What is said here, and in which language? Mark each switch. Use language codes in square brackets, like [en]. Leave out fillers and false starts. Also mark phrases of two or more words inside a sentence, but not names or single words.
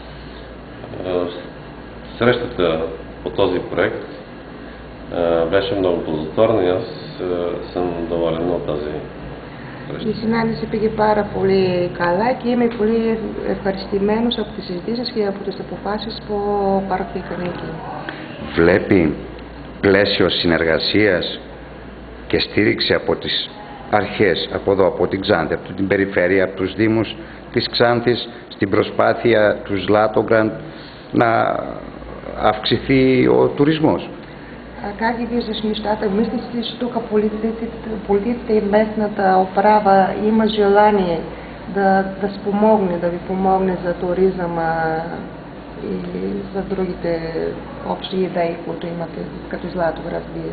[bg] Срещата по този проект беше много ползотворна и аз съм доволен от тази среща. [el] Η συνάντηση πήγε πάρα πολύ καλά και είμαι πολύ ευχαριστημένος από τις συζητήσεις και από τις αποφάσεις που πάρθηκαν εκεί. Βλέπει πλαίσιο συνεργασίας και στήριξη από τις αρχές, από εδώ, από την Ξάνθη, από την περιφέρεια, από τους Δήμους της Ξάνθης, στην προσπάθεια του Ζλάτογκραντ να αυξηθεί ο туризмός. [bg] Как ги виждаш нещата? Мислиш ли, че тук политиците и местната управа има желание да спомогне, да ви помогне за туризъма и за другите общи идеи, които имате като Златоград вие?